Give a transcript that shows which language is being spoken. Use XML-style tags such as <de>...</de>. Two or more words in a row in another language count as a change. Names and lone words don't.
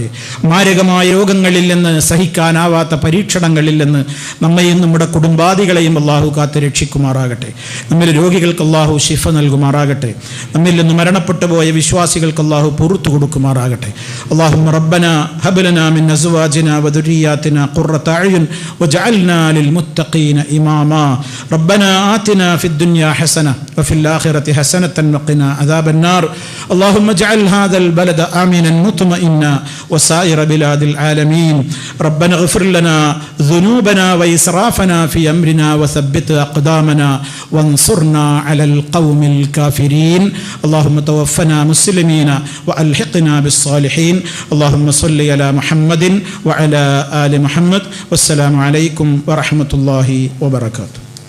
<ml>മാരകമായ രോഗങ്ങളിൽ നിന്ന്, സഹിക്കാനാവാത്ത പരീക്ഷണങ്ങളിൽ നിന്ന് നമ്മയും നമ്മുടെ കുടുംബാദികളെയും അല്ലാഹു കാത്ത് രക്ഷിക്കുമാറാകട്ടെ. നമ്മിൽ രോഗികൾക്ക് അല്ലാഹു ശിഫ നൽകുമാറാകട്ടെ. നമ്മിൽ നിന്ന് മരണപ്പെട്ടു പോയ വിശ്വാസികൾക്ക് അല്ലാഹു പുറത്തു കൊടുക്കുമാറാകട്ടെ.</ml> <ar>اللهم ربنا هب لنا من أزواجنا وذرياتنا قرة أعين واجعلنا للمتقين إماما ربنا آتنا في الدنيا حسنة وفي الآخرة حسنة وقنا عذاب النار اللهم اجعل هذا البلد آمنا مطمئنا وسائر بلاد العالمين ربنا اغفر لنا ذنوبنا وإسرافنا في أمرنا وثبت أقدامنا وانصرنا على القوم الكافرين اللهم توفنا مسلمين وألحقنا بالصالحين اللهم صل على محمد وعلى آل محمد والسلام عليكم ورحمة الله وبركاته.</ar>